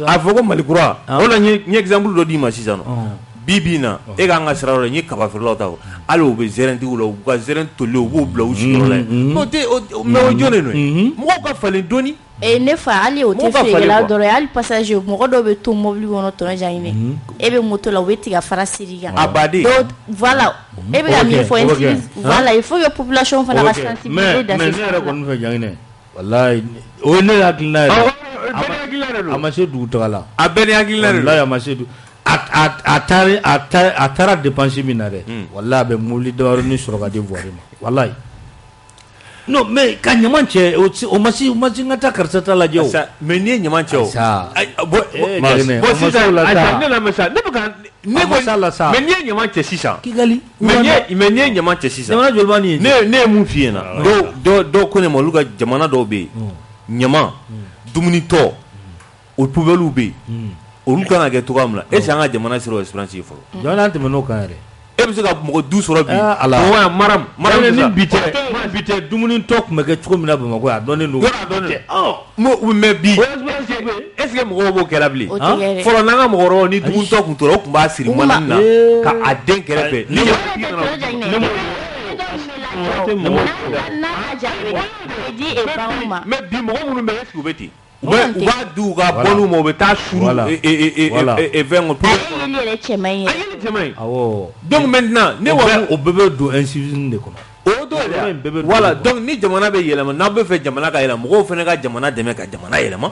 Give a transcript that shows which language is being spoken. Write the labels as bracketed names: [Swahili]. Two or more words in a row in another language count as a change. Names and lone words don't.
[Bambara] a fɔ ko Mali kura o la n ye exemple dɔ d'i ma sisan bi bi in na e k'an ka sira dɔ n ye kaba feerelaw ta hali u bɛ zɛrɛntigiw la u ka zɛrɛn toli u b'o bila u sigiyɔrɔ la yen mais o jɔn de nɔ ye mɔgɔw ka falen dɔɔni ne fa hali o tɛ feerekɛla dɔrɔn ye hali passager mɔgɔ dɔw bɛ to mobili kɔnɔ tɔnɔ jan ɲinɛ e bɛ moto la u bɛ tigɛ fara siri kan baden voilà e bɛ ka min fɔ voilà [French] il faut que [Bambara] population fana ka sensibiliser dans mais ne yɛrɛ kɔni fɛ jan ɲinɛ walayi o ye ne hakilina yɛrɛ a ma se dugu taga la a bɛɛ ni hakilina de walayi a ma se dugu a taara dépense min na dɛ walayi a bɛ mobili damadɔni sɔrɔ ka di voirie ma walayi [French] non mais [Bambara] ka ɲaman cɛ o ma se n ka taa karisa ta lajɛ o mais n'i ye ɲaman cɛ o bon sisan ne lamɛn sa ne bɛ ka ne ko mais n'i ye ɲaman cɛ sisan Kigali mais n'i ye ɲaman cɛ sisan jamana joli b'a ni ye ne ye mun f'i ɲɛna dɔw ko ne ma olu ka jamana dɔw bɛ yen ɲaman dumunitɔ o poubelles bɛ yen olu kan ka kɛ cogoya min na [French] est ce que [Bambara] an ka jamana sera o expérience ye fɔlɔ jamana tɛmɛn'o kan yɛrɛ e bɛ se ka mɔgɔ du sɔrɔ bi maram ni bi tɛ dumuni tɔ tun bɛ kɛ cogo min na Bamakɔ a dɔnnen don mais bi [French] est ce que [Bambara] mɔgɔw b'o kɛra bilen fɔlɔ n'an ka mɔgɔkɔrɔbaw ni dumuni tɔ tun tora o tun b'a siri mana na ka a den kɛrɛfɛ mais bi mɔgɔ minnu bɛ [French] est ce que [Bambara] u bɛ ten u b'a di u ka bɔnniw ma u bɛ taa suru fɛn [French] donc maintenant [Bambara] ne wa o bɛɛ bɛ don incivisme de kɔnɔ o don [French] voilà donc [Bambara] ni jamana bɛ yɛlɛma n'a bɛ fɛ jamana ka yɛlɛma mɔgɔw fana ka jamana dɛmɛ ka jamana yɛlɛma.